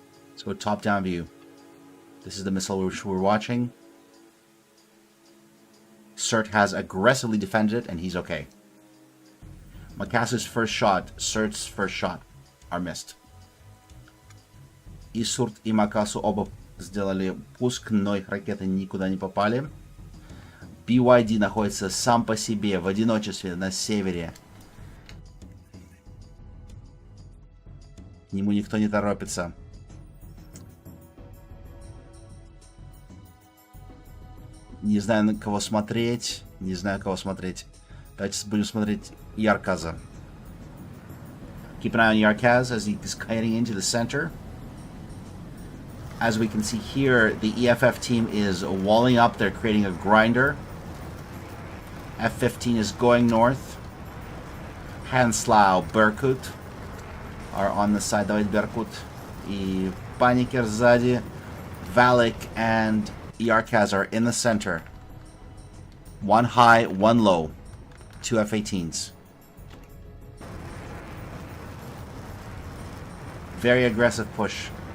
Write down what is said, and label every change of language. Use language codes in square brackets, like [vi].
[en] Let's go top-down view. This is the missile which we're watching. CERT has aggressively defended it, and he's okay. Makasu's first shot, CERT's first shot are missed. [ru] И СУРТ, и Макасу оба сделали пуск, но их ракеты никуда не попали. BYD находится сам по себе в одиночестве на севере. К нему никто не торопится. Не знаю, на кого смотреть. Не знаю, кого смотреть. Давайте будем смотреть Yarkazа. [en] Keep an eye on Yarkaz as he is heading into the center. As we can see here, the EFF team is walling up. They're creating a grinder. F-15 is going north. Hanslau, Berkut are on the side. [ru] Давид Беркут и Паникер сзади. [en] Valak and Yarkaz are in the center. One high, one low. 2 F-18s. Very aggressive push.